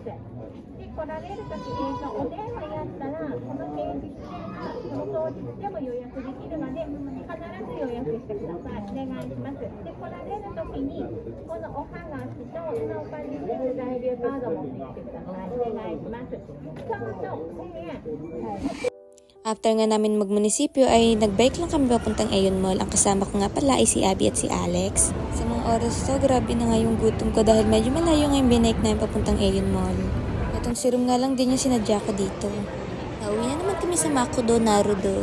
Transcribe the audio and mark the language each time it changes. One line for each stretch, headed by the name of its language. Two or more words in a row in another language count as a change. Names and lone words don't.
Japanese: で、来られるとき、お電話やったら、この平日でその当日でも予約できるので、必ず予約してください。お願いします。で、来られるときに、このおはがきと、今お借りしている在留カードを持ってきてください。お願いします。そう、1000円。
Filipino: After nga namin magmunisipyo ay nag-bike lang kami papuntang Aeon Mall. Ang kasama ko nga pala ay si Abby at si Alex. Sa mga oras to, grabe na nga yung gutom ko dahil medyo malayo nga yung binike namin papuntang Aeon Mall. Itong serum nga lang din yung sinadya ko dito. Nauwi na naman kami sa McDo Naruto.